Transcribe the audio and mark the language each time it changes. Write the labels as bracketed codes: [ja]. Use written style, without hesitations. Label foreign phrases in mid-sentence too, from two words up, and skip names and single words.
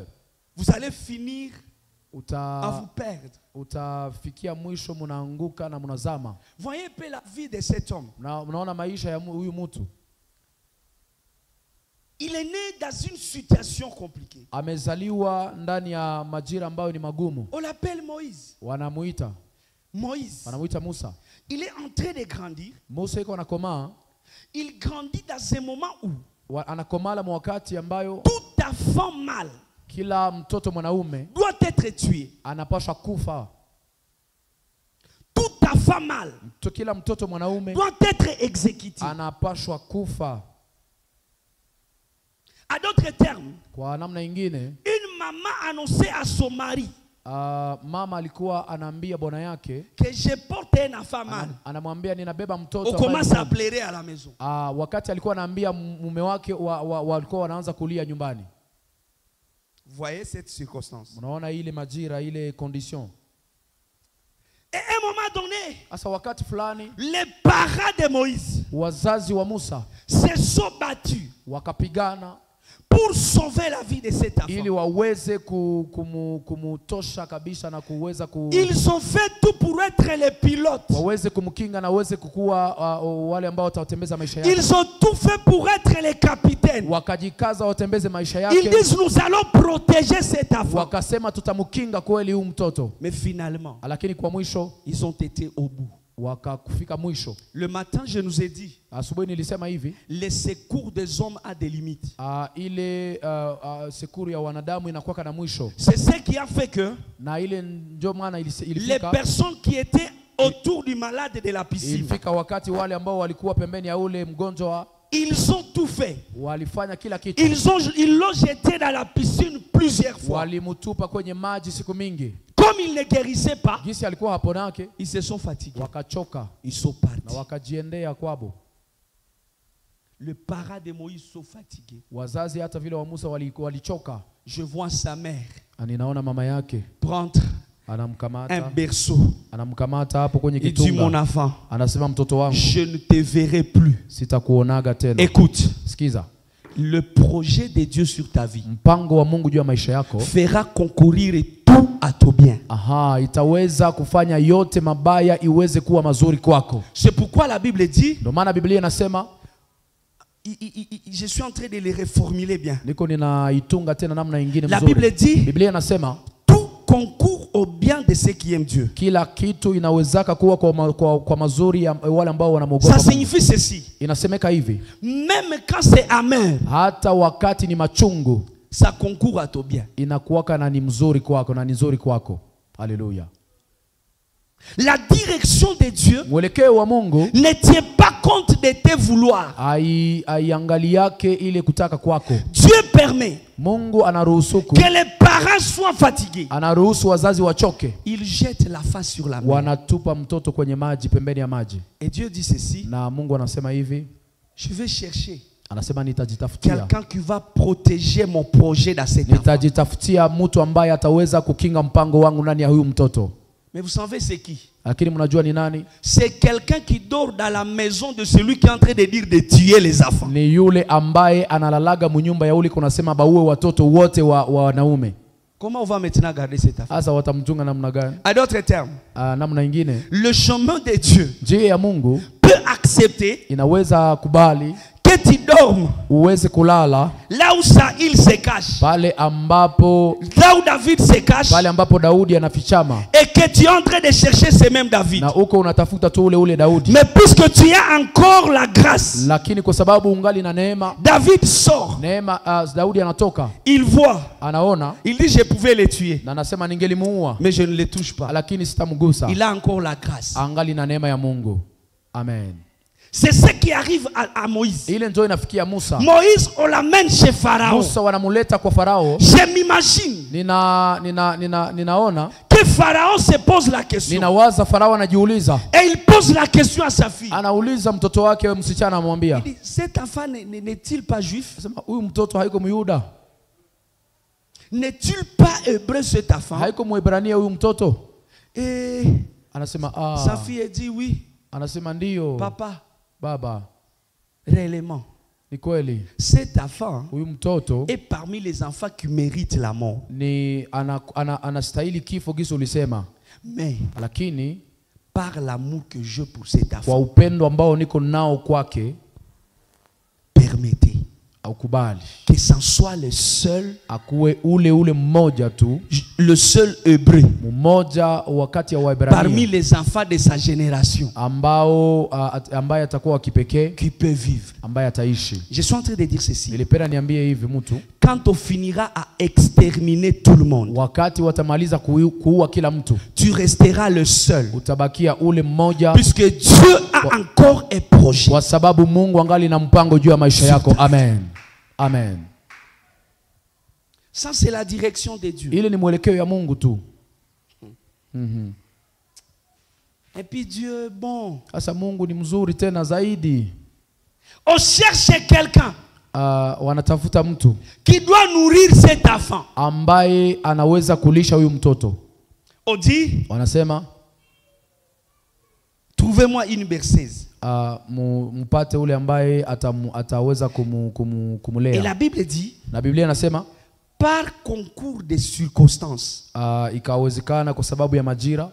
[fr] vous allez finir à vous perdre. [sw] utafikia mwisho munaanguka na munazama. [fr] Voyez un peu la vie de cet homme. [sw] Unaona maisha ya huyu mtu, [fr] Il est né dans une situation compliquée. [sw] amezaliwa ndani ya majira ambayo ni magumu. [fr] On l'appelle Moïse. [sw] Wanamuita Musa. [fr] Il est en train de grandir. [sw] Musa iko anakomaa. [fr] Il grandit dans un moment où [sw] anakomala mwakati ambayo [fr] tout enfant mâle [sw] kila mtoto mwanaume [fr] doit être tué. [sw] anapaswa kufa. [fr] Tout enfant mâle [sw] Kila mtoto mwanaume [fr] doit être exécuté. [sw] anapaswa kufa. [fr] À d'autres termes, [sw] Kwa namna nyingine, [fr] une maman annonçait à son mari [sw] mama alikuwa anaambia bwana yake [fr] que je porte un enfant mâle. [sw] anamwambia ninabeba mtoto. [fr] On commence à pleurer à la maison. [sw] Wakati alikuwa anaambia mume wake walikuwa wanaanza kulia nyumbani. [fr] Voyez cette circonstance. [sw] Unaona ile majira, ile condition. [fr] Et à un moment donné, [sw] Asa wakati fulani [fr] les parents de Moïse [sw] wazazi wa Musa [fr] se sont battus [sw] wakapigana [fr] pour sauver la vie de cet enfant. [sw] ili waweze kumutosha kabisa na kuweza [fr] Ils ont fait tout pour être les pilotes. [sw] waweze kumkinga na waweze kukua wale ambao watatembeza maisha yake. [fr] Ils ont tout fait pour être les capitaines. [sw] Wakajikaza watembeze maisha [fr] Ils [sw] yake. [fr] disent nous allons protéger cet enfant. [sw] Wakasema tutamkinga kweli huyu mtoto. [fr] Mais finalement, [sw] Lakini kwa mwisho [fr] ils ont été au bout. [sw] wakafika mwisho. [fr] Le matin, je nous ai dit, [sw] Asubuhi nilisema hivi, [fr] les secours des hommes a des limites. [sw] ile sekuru ya wanadamu inakuwa na mwisho. [fr] C'est ce qui a fait que [sw] Na ile ndio maana [fr] les [sw] ilifika [fr] personnes qui étaient autour du malade de la piscine, [sw] ilifika wakati wale ambao walikuwa pembeni ya ule mgonjwa [fr] ils ont tout fait. [sw] walifanya kila kitu. [fr] Ils l'ont jeté dans la piscine plusieurs fois. [sw] Walimutupa kwenye maji siku mingi. [fr] Comme il ne guérissait pas, [sw] Gisi alikuwa haponake, [fr] ils se sont fatigués. [sw] wakachoka [fr] Ils sont [sw] na [fr] partis. [sw] wakajiendea kwabo. [fr] Le parent de Moïse sont fatigués. [sw] Wazazi hata vile wa Musa walichoka. [fr] Je vois sa mère [sw] Ninaona mama yake [fr] prendre un [sw] anamkamata hapo kwenye [fr] Il dit, mon [sw] kitunga. [fr] enfant, [sw] Anasema mtoto wangu, [fr] je ne te verrai plus. [sw] sitakuonaga tena. [fr] Écoute, [sw] Sikiza, [fr] le projet de Dieu sur ta vie [sw] mpango wa Mungu juu ya maisha yako [fr] fera concourir tout à à ton bien. [sw] Aha, itaweza kufanya yote mabaya iweze kuwa mazuri kwako. [fr] C'est pourquoi la Bible dit, [sw] Ndio maana Biblia inasema, [fr] je suis en train de les reformuler bien. [sw] niko ninaitunga tena namna nyingine [fr] La [sw] mzuri. [fr] Bible dit, [sw] Biblia inasema [fr] tout concourt au bien de ceux qui aiment Dieu. [sw] kila kitu inawezaka kuwa kwa mazuri ya wale ambao [fr] Ça [sw] wanamwogopa. [fr] signifie ceci. [sw] Inasemeka hivi, [fr] Même quand c'est amer, [sw] hata wakati ni machungu [fr] ça concourt à ton bien. [sw] inakuwaka na ni mzuri kwako na ni nzuri kwako. Haleluya. [fr] La direction de Dieu [sw] Mwelekeo wa Mungu [fr] ne tient pas compte de tes vouloirs. [sw] aiangali yake ile kutaka kwako. [fr] Dieu permet [sw] Mungu anaruhusuku, [fr] que les parents soient fatigués. [sw] anaruhusu wazazi wachoke, [fr] Ils jettent la face sur la mer. [sw] wanatupa mtoto kwenye maji, pembeni ya maji. [fr] Et Dieu dit ceci, [sw] Na Mungu anasema hivi, [fr] je vais chercher [sw] anasema nitajitafutia, [fr] quelqu'un qui va protéger mon projet dans cet enfant. [sw] nitajitafutia mtu ambaye ataweza kukinga mpango wangu ndani ya huyu mtoto. [fr] Mais vous savez c'est qui? [sw] Lakini mnajua ni nani? [fr] C'est quelqu'un qui dort dans la maison de celui qui est en train de dire de tuer les enfants. [sw] Ni yule ambaye analalaga mnyumba ya ule kunasema baue watoto wote wa wanaume. [fr] Comment on va maintenant garder cet enfant? [sw] Sasa watamchunga namna gani? [fr] À d'autres termes, [sw] Namna nyingine, [fr] le chemin de Dieu [sw] njia ya Mungu [fr] peut accepter [sw] inaweza kubali [fr] que tu dormes [sw] uweze kulala [fr] là où Saül se cache, [sw] pale ambapo [fr] là où David se cache, [sw] pale ambapo Daudi anafichama, [fr] et que tu es en train de chercher ce même David. [sw] na uko unatafuta tu ule Daudi. [fr] Mais puisque tu as encore la grâce, [sw] Lakini kwa sababu ungali na neema, [fr] David sort, [sw] Daudi anatoka, [fr] il voit, [sw] anaona, [fr] il dit je pouvais les tuer, [sw] na anasema ningelimuua, [fr] mais je ne les touche pas. [sw] lakini sitamgusa. [fr] Il a encore la grâce. [sw] Angali na neema ya Mungu. Amen. [fr] C'est ce qui arrive à Moïse. [sw] Ile ndio inafikia Musa. [fr] Moïse, on l'amène chez Pharaon. [sw] Musa wanamuleta kwa Farao. [fr] Je m'imagine [sw] ninaona [fr] que Pharaon se pose la question. [sw] ninawaza Farao anajiuliza, [fr] Et il pose la question à sa fille. [sw] anauliza mtoto wake msichana, amwambia, [fr] Il dit, cet enfant n'est-il pas juif? [sw] anasema huyu mtoto haiko Myuda, [fr] N'est-il pas hébreu cet enfant? [sw] haiko Mwebrania huyu mtoto? [fr] Et [sw] Anasema [fr] sa fille dit oui, [sw] anasema ndiyo [fr] papa, [sw] baba, [fr] réellement. [sw] ni kweli [fr] Cet enfant [sw] huyu mtoto [fr] est parmi les enfants qui méritent la mort. [sw] ni anastahili kifo gisi ulisema, [fr] Mais [sw] lakini [fr] par l'amour que j'ai pour cet [sw] kwa [fr] enfant, [sw] upendo ambao niko nao kwake, [fr] permettez [sw] aukubali [fr] que c'en soit le seul, [sw] akuwe ule mmoja tu, [fr] le seul hébreu [sw] mmoja wakati ya [fr] parmi [sw] Waebrania [fr] les enfants de sa génération [sw] ambaye atakuwa kipekee, [fr] qui peut vivre. [sw] ambaye ataishi. [fr] Je suis en train de dire ceci. [sw] Nilipenda niambie hivi mtu, [fr] Quand on finira à exterminer tout le monde, [sw] wakati watamaliza kuua kila mtu, [fr] tu resteras le seul. [sw] utabakia ule mmoja, [fr] Puisque Dieu a encore un projet. [sw] kwa sababu Mungu angali na mpango juu ya maisha yako. Amen. Amen. [fr] Ça c'est la direction de Dieu. [sw] Ile ni mwelekeo ya Mungu tu. [fr] Et puis Dieu, bon. [sw] Sasa Mungu ni mzuri tena zaidi. [fr] On cherche quelqu'un [sw] Wanatafuta mtu [fr] qui doit nourrir cet enfant. [sw] ambaye anaweza kulisha huyu mtoto. [fr] On dit, [sw] Wanasema [fr] trouvez-moi une berceuse. [sw] mpate ule ambaye ataweza [fr] Et [sw] kumulea. [fr] la Bible dit, [sw] Na Biblia inasema [fr] par concours de circonstances, [sw] ikawezekana kwa sababu ya majira,